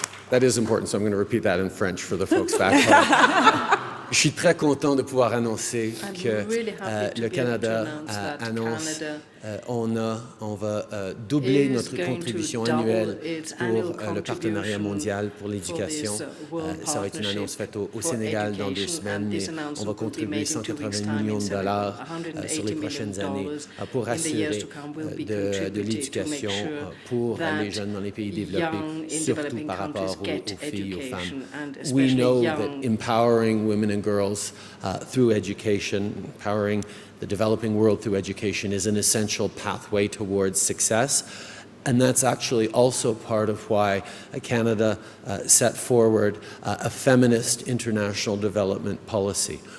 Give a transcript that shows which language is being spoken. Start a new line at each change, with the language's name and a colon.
English: That is important, so I'm going to repeat that in French for the folks back home.
French: Je suis très content de pouvoir annoncer que le Canada annonce on va doubler notre contribution annuelle pour le partenariat mondial pour l'éducation. Ça va être une annonce faite au Sénégal dans 2 semaines, mais on va contribuer 180 millions de dollars sur les prochaines années pour assurer de l'éducation pour les jeunes dans les pays développés, surtout par rapport aux filles, aux femmes.
English: We know that empowering women and girls through education, empowering the developing world through education is an essential pathway towards success. And that's actually also part of why Canada set forward a feminist international development policy.